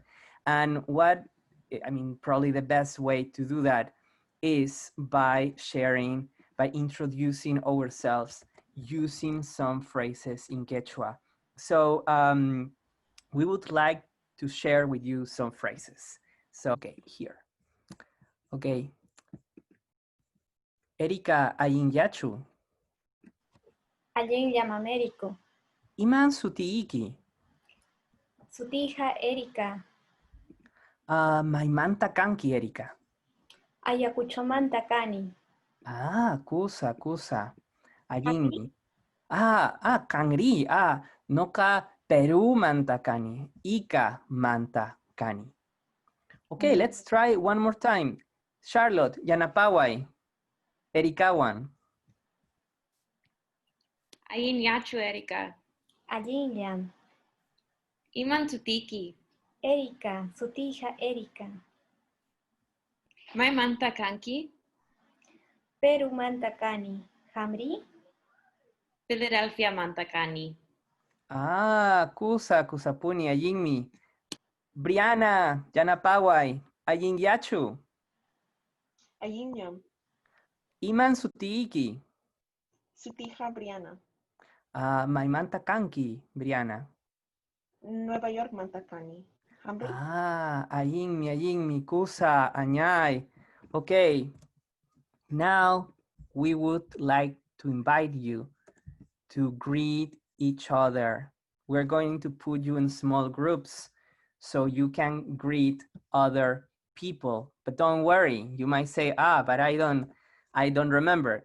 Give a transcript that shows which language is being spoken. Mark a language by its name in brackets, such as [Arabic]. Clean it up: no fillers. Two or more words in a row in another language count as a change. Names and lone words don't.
[English] And probably the best way to do that is by sharing, by introducing ourselves using some phrases in Quechua. So we would like to share with you some phrases. So, okay, here. Okay. Erica, [Quechua] ayin yachu. Ayin yam Americo. Iman sutiiki. Sutija Erica. Maimanta kanki, Erica. Ayacucho manta kani. Kusa. Ayin. Kangri. Noka Peru manta kani. Ika manta kani. [English] Okay, let's try one more time. Charlotte, [Quechua] Yanapaway. Erikawan. Ayin yachu, Erica. Ayin yam. Iman tutiki. Erica, sutija Erica. Mai manta kanki. Peru manta kani. Hamri. Philadelphia manta kani. Kusapuni ayinmi. Briana, Yanapaway. Ayin yachu. Ayin yam. Iman sutiiki. Sutija Briana. Maimanta kanki, Briana. Nueva York Mantacani. Hambre. Ayinmi, kusa, anyay. [English] Okay, now we would like to invite you to greet each other. We're going to put you in small groups so you can greet other people. But don't worry, you might say, but I don't remember.